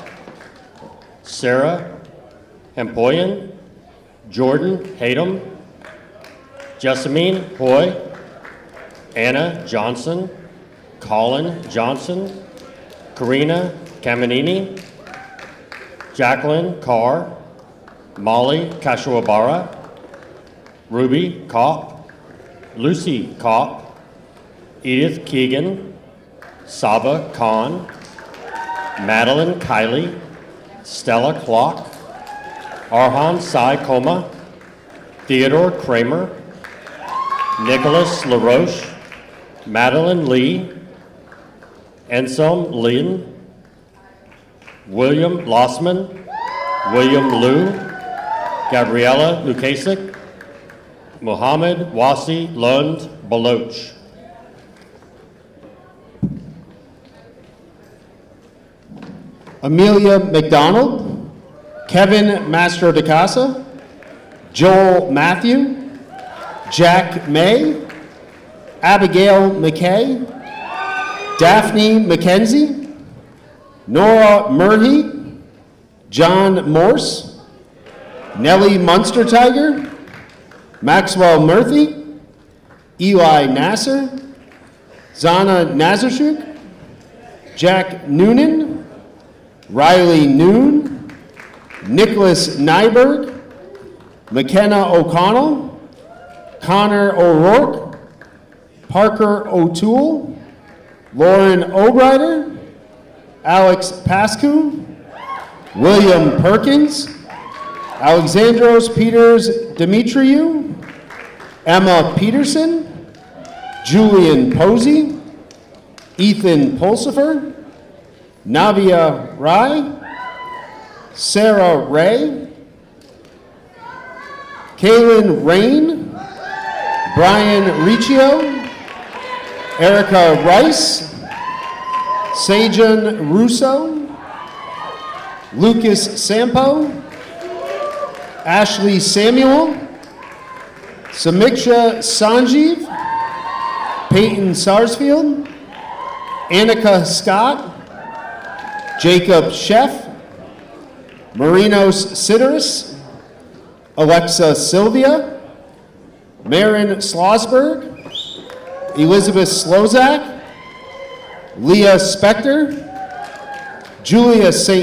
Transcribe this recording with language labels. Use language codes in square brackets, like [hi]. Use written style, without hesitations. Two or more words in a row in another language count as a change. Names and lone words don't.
[en] Sarah Hempoyan, Jordan Hatem, Jessamine Hoy, Anna Johnson, Colin Johnson, Karina Caminini, Jacqueline Carr, Molly Kashuabara, Ruby Kopp, Lucy Kopp, Edith Keegan, Saba Khan, Madeline Kiley, Stella Klock, Arhan Sai Koma, Theodore Kramer, Nicholas LaRoche, Madeline Lee, Anselm Lynn, William Lossman, William Liu, Gabriella Lukasik, Mohammed Wasi Lund Baloch. Amelia McDonald, Kevin Mastro de Casa, Joel Matthew, Jack May, Abigail McKay, Daphne McKenzie, Nora Murhey, John Morse, Nellie Munster Tiger, Maxwell Murphy, Eli Nasser, Zana Nazarchuk, Jack Noonan, Riley Noon, Nicholas Nyberg, McKenna O'Connell, Connor O'Rourke, Parker O'Toole, Lauren O'Brider, Alex Pascu, William Perkins, Alexandros Peters Dimitriou, Emma Peterson, Julian Posey, Ethan Pulsifer, Navia Rai, Sarah Ray, Kaylin Rain, Brian Riccio, Erica Rice, Sajan Russo, Lucas Sampo, Ashley Samuel, Samiksha Sanjeev, Peyton Sarsfield, Annika Scott, Jacob Sheff, Marinos Sideris, Alexa Sylvia, Marin Slosberg, Elizabeth Slozak, Leah Spector, Julia St.